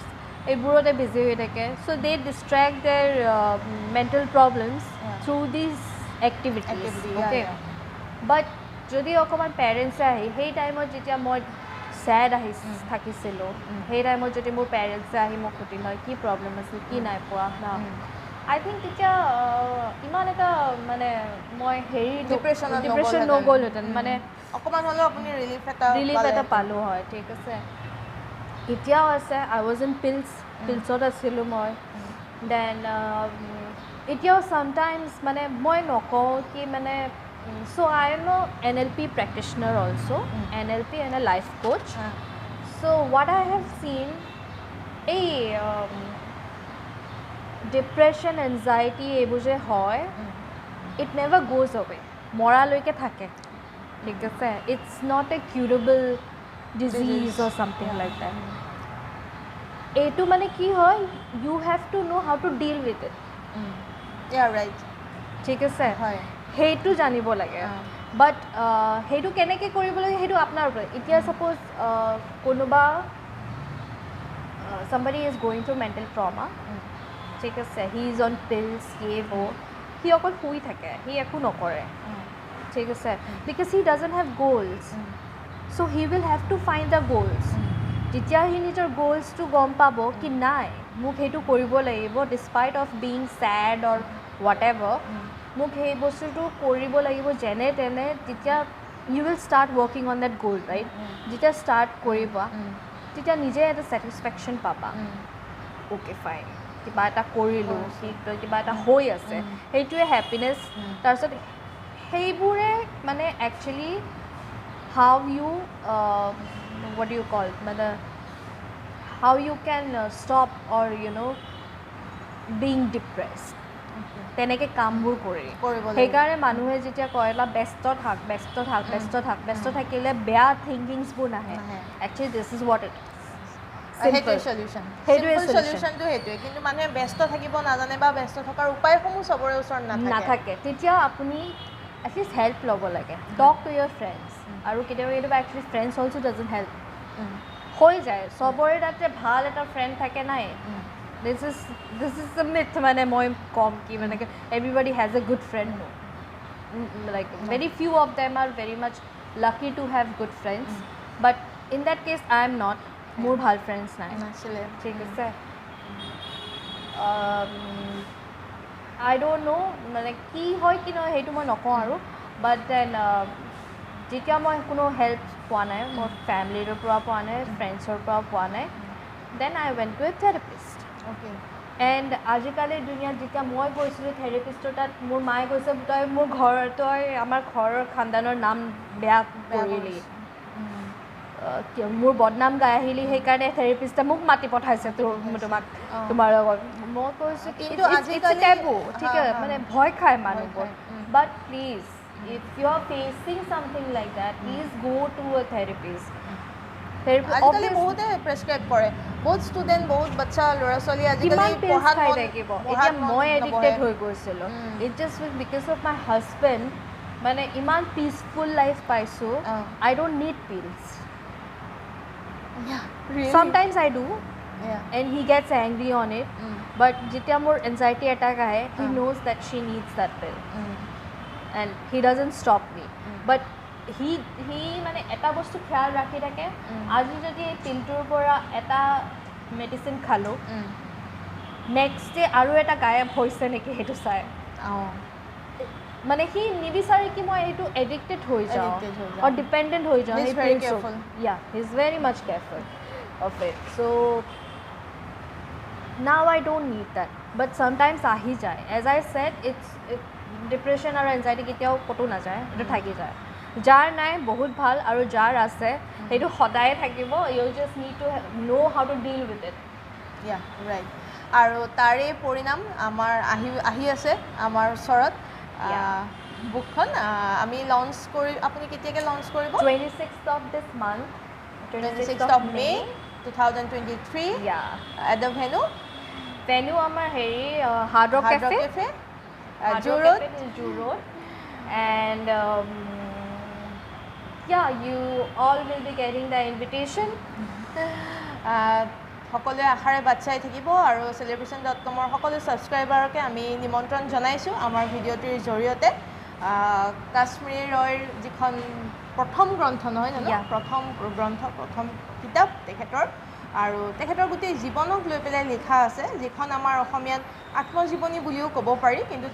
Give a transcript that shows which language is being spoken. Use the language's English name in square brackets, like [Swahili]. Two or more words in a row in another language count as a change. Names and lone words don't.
[Assamese] এইবোৰতে বিজি হৈ থাকে [English] so they distract their mental problems through these activities okay but [Assamese] যদি অকণমান পেৰেণ্টছে আহি সেই টাইমত যেতিয়া মই ছেড থাকিছিলোঁ সেই টাইমত যদি মোৰ পেৰেণ্টছে আহি মোক সুধিল হয় কি প্ৰব্লেম আছিল কি নাই পোৱা [English] I think [Assamese] তেতিয়া ইমান এটা মানে মই হেৰি ডিপ্ৰেশ্যন নগ'লহেঁতেন মানে অকণমান হ'লেও আপুনি ৰিলিফ এটা পালোঁ হয় ঠিক আছে এতিয়াও আছে [English] I was in pills [Assamese] আছিলোঁ মই দেন এতিয়াও চামটাইমছ মানে মই নকওঁ কি মানে [English] so I am a NLP practitioner also NLP and a life coach so what I have seen depression anxiety [Assamese] এইবোৰ যে হয় [English] it never goes away [Assamese] মৰালৈকে থাকে ঠিক আছে [English] it's not a curable disease or something like that [Assamese] এইটো মানে কি হয় [English] you have to know how to deal with it yeah right [Assamese] ঠিক আছে হয় সেইটো জানিব লাগে বাট সেইটো কেনেকৈ কৰিব লাগে সেইটো আপোনাৰ ওপৰত এতিয়া ছাপ'জ কোনোবা [English] somebody is going through mental trauma [Assamese] ঠিক আছে [English] he is on pills [Assamese] সি অকল শুই থাকে সি একো নকৰে ঠিক আছে [English] because he doesn't have goals so he will have to find the goals [Assamese] যেতিয়া সি নিজৰ গ'লছটো গম পাব কি নাই মোক সেইটো কৰিব লাগিব [English] despite of being sad or what ever [Assamese] মোক সেই বস্তুটো কৰিব লাগিব যেনে তেনে তেতিয়া [English] you will start working on that goal right [Assamese] যেতিয়া ষ্টাৰ্ট কৰিবা তেতিয়া নিজে এটা ছেটিছফেকশ্যন পাবা [English] okay fine [Assamese] কিবা এটা কৰিলোঁ কিবা এটা হৈ আছে সেইটোৱে হেপিনেছ তাৰপিছত সেইবোৰে মানে [English] actually how you what do you call how you can stop or being depressed [Assamese] তেনেকৈ কামবোৰ সেইকাৰণে মানুহে যেতিয়া কয় ব্যস্ত থাকিলে বেয়া থিংকিংছবোৰ নাহে [English] actually this is what it [Assamese] সেইটোৱে সলিউশ্যনটো সেইটোৱে কিন্তু মানুহে ব্যস্ত থাকিব নাজানে বা ব্যস্ত থকাৰ উপায়সমূহ চবৰে ওচৰত নাথাকে তেতিয়া আপুনি এটলিষ্ট হেল্প ল'ব লাগে [English] talk to your friends [Assamese] আৰু কেতিয়াবা [English] actually friends also doesn't help [Assamese] হৈ যায় চবৰে তাতে ভাল এটা ফ্ৰেণ্ড থাকে নাই [English] this is a myth [Assamese] মানে মই কম কি মানে [English] everybody has a good friend no like very few of them are very much lucky to have good friends but in that case I am not [Assamese] মোৰ ভাল friends নাই ঠিক আছে [English] I don't know [Assamese] মানে কি হয় কি নহয় সেইটো মই নকওঁ আৰু [English] but then [Assamese] যেতিয়া মই কোনো হেল্প পোৱা নাই মোৰ ফেমিলিৰ পৰা পোৱা নাই ফ্ৰেণ্ডছৰ পৰা পোৱা নাই [English] then I went to a therapist okay [Assamese] এণ্ড আজিকালিৰ দুনিয়াত যেতিয়া মই গৈছিলোঁ থেৰাপিষ্টৰ তাত মোৰ মায়ে কৈছে তই আমাৰ ঘৰৰ খানদানৰ নাম বেয়া কৰিলি মোৰ বদনাম গাই আহিলি সেইকাৰণে থেৰাপিষ্টে মোক মাতি পঠাইছে তোমাৰ লগত মই কৈছোঁ কিন্তু আজিকালি ঠিক আছে মানে ভয় খায় মানুহবোৰ [English] but please if you are facing something like that please go to a therapist [Assamese] আজিকালি বহুতে প্ৰেছক্ৰাইব কৰে বহুত ষ্টুডেণ্ট বহুত বাচ্চা ল'ৰা ছোৱালী আজিকালি পঢ়াত থাকিব এতিয়া মই এডিক্টেড হৈ গৈছিলোঁ [English] it just because of my husband [Assamese] মানে ইমান [English] peaceful life পাইছোঁ I don't need pills sometimes I do and he gets angry on it but [Assamese] যেতিয়া মোৰ [English] anxiety attack [Assamese] আহে [English] he knows that she needs that pill and he doesn't stop me but he [Assamese] মানে এটা বস্তু খেয়াল ৰাখি থাকে আজি যদি এই পিলটোৰ পৰা এটা মেডিচিন খালোঁ [English] next day [Assamese] আৰু এটা গায়ব হৈছে নেকি সেইটো চাই মানে সি নিবিচাৰে কি মই এইটো এডিক্টেড হৈ যাওঁ [English] or dependent [Assamese] হৈ যাওঁ [English] He's very careful. yeah he's very much careful of it so now I don't need that but sometimes [Assamese] আহি যায় [English] as I said it's depression আৰু anxiety [Assamese] কেতিয়াও কতো না যায় এটা থাকি যায় যাৰ নাই বহুত ভাল আৰু যাৰ আছে সেইটো সদায় থাকিব [English] you just need to know how to deal with it yeah right [Assamese] আৰু তাৰে পৰিণাম আমাৰ আহি আছে আমাৰ ওচৰত বুকখন আমি লঞ্চ কৰি আপুনি কেতিয়াকৈ লঞ্চ কৰিব [English] 26th of this month 26th of May 2023 yeah at the venue [Assamese] আমাৰ হেৰি Hard Rock Cafe Jew Road [English] and yeah you all will be getting the invitation [Assamese] সকলোৱে আশাৰে বাচ্চাই থাকিব আৰু celebration.com সকলো ছাবস্ক্ৰাইবাৰকে আমি নিমন্ত্ৰণ জনাইছোঁ আমাৰ ভিডিঅ'টিৰ জৰিয়তে কাশ্মীৰী ৰয়ৰ যিখন প্ৰথম গ্ৰন্থ নহয় জানো প্ৰথম গ্ৰন্থ প্ৰথম কিতাপ তেখেতৰ আৰু তেখেতৰ গোটেই জীৱনক লৈ পেলাই লিখা আছে যিখন আমাৰ অসমীয়াত আত্মজীৱনী বুলিও ক'ব পাৰি কিন্তু